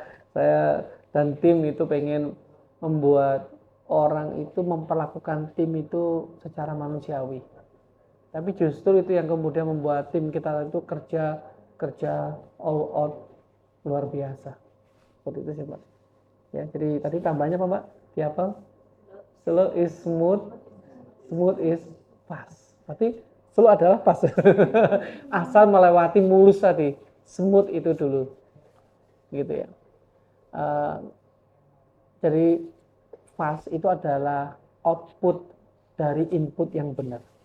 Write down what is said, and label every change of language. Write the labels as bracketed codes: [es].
[id] Saya dan tim itu pengen membuat orang itu memperlakukan tim itu secara manusiawi. Tapi justru itu yang kemudian membuat tim kita itu kerja all out luar biasa. Seperti itu sih Mbak. Ya, jadi tadi tambahnya apa Mbak? Di apa? [en] Slow is smooth, smooth is fast. [id] Berarti slow adalah fast. Asal melewati mulus tadi. Smooth itu dulu. Gitu ya. Jadi fast itu adalah output dari input yang benar.